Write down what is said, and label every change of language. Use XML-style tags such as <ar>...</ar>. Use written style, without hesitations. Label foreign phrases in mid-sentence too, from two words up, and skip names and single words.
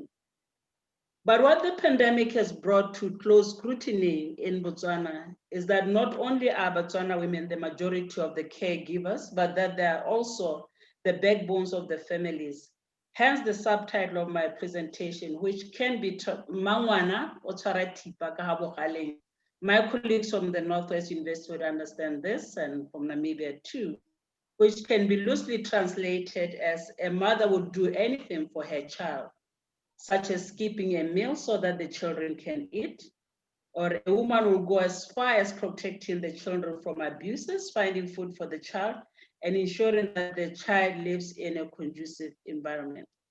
<en>But what the pandemic has brought to close scrutiny in Botswana is that not only are Botswana women the majority of the caregivers, but that they are also the backbones of the families. Hence the subtitle of my presentation, which can be</en> <tn>Mangwana o tshwara thipa ka ha bogaleng.</tn> <en>My colleagues from the Northwest University would understand this, and from Namibia too, which can be loosely translated as a mother would do anything for her child, such as skipping a meal so that the children can eat, or a woman will go as far as protecting the children from abuses, finding food for the child, and ensuring that the child lives in a conducive environment.</en>